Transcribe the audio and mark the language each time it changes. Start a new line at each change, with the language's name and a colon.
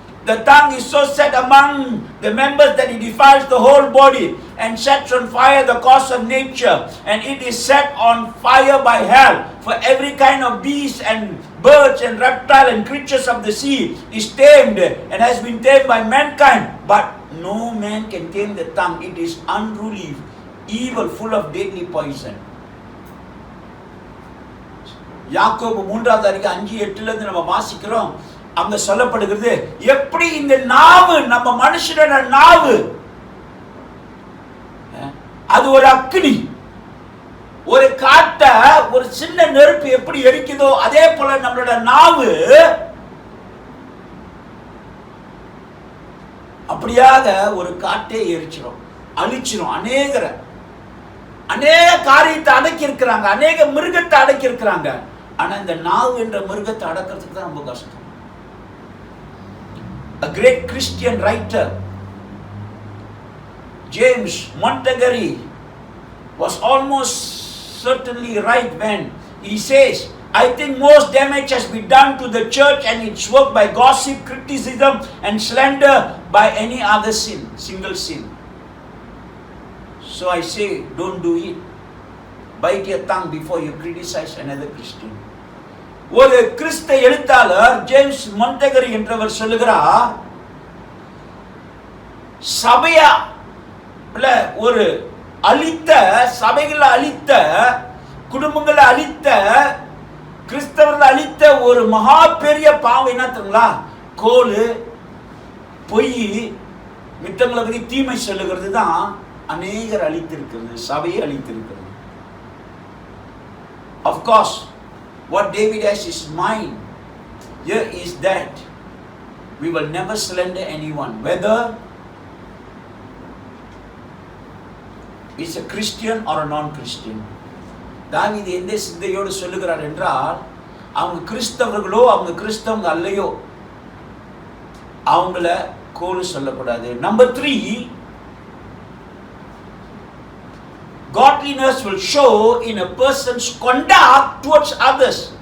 English: The tongue is so set among the members that it defiles the whole body and sets on fire the course of nature, and it is set on fire by hell. For every kind of beast and birds and reptile and creatures of the sea is tamed and has been tamed by mankind, but no man can tame the tongue. It is unruly, evil, full of deadly poison.
Tamil: யாக்கோபு 3வது அதிகாரம் 5-8 இருந்து நம்ம வாசிக்கிறோம். அங்க சொல்லப்படுகிறது, எப்படி இந்த நாவு, நம்ம மனுஷனோட நாவு அது ஒரு அக்னி, ஒரு காட்ட ஒரு சின்ன நெருப்பு எப்படி எரிக்குதோ அதே போல நம்மளோட நாவு அப்படியாக ஒரு காட்டே எரிச்சிடும், அழிச்சிடும். அநேக காரியத்தை அடக்கி இருக்கிறாங்க, அநேக மிருகத்தை அடக்கி இருக்கிறாங்க. ஆனா இந்த நாவு என்ற மிருகத்தை அடக்கிறதுக்கு தான் ரொம்ப கஷ்டம்.
English: A great Christian writer, James Montgomery, was almost certainly right when he says, I think most damage has been done to the church and its work by gossip, criticism and slander by any other sin, single sin. So I say, don't do it. Bite your tongue before you criticize another Christian.
Tamil: ஒரு கிறிஸ்தவ எழுத்தாளர் James மொன்டகரி என்றவர் சொல்லுகிறார், சபையில ஒரு அழித்த, சபைகளை அழித்த, குடும்பங்களை அழித்த, கிறிஸ்தவர்கள் அழித்த ஒரு மகா பெரிய பாவம் என்ன தெரியுங்களா? கோலு, பொய், மித்தங்களை பற்றி தீமை சொல்லுகிறது தான் அநேகர் அழித்திருக்கிறது, சபையை அழித்திருக்கிறது.
English: Of course, what David has in his mind here is that we will never slander anyone, whether it's a Christian or a non-Christian.
Tamil: தாவீது எந்த சிந்தையோடு சொல்லுகிறார் என்றால், அவங்க கிறிஸ்தவர்களோ அவங்க கிறிஸ்தவங்க அல்லையோ, அவங்கள கோல் சொல்லக்கூடாது.
English: Number 3, godliness will show in a person's conduct towards others.